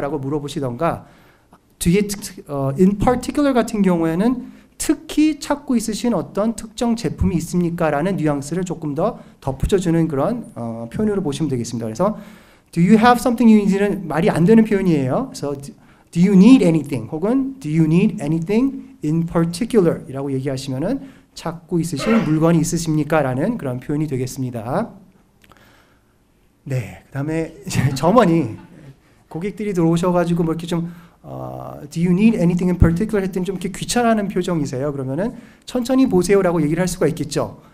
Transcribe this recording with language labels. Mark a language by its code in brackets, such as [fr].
[ko] 라고 물어보시던가 뒤에 [en] in particular [ko] 같은 경우에는 특히 찾고 있으신 어떤 특정 제품이 있습니까? 라는 뉘앙스를 조금 더 덧붙여주는 그런 표현으로 보시면 되겠습니다. 그래서 [en] Do you have something you need [ko] 는 말이 안 되는 표현이에요. 그래서 [en] Do you need anything? [ko] 혹은 [en] Do you need anything in particular? [ko] 이라고 얘기하시면은 찾고 있으신 물건이 있으십니까? 라는 그런 표현이 되겠습니다. 네, 그 다음에 점원이 고객들이 들어오셔가지고 뭐 이렇게 좀 [en] Do you need anything in particular? [ko] 했더니 좀 이렇게 귀찮아하는 표정이세요. 그러면은 천천히 보세요라고 얘기를 할 수가 있겠죠.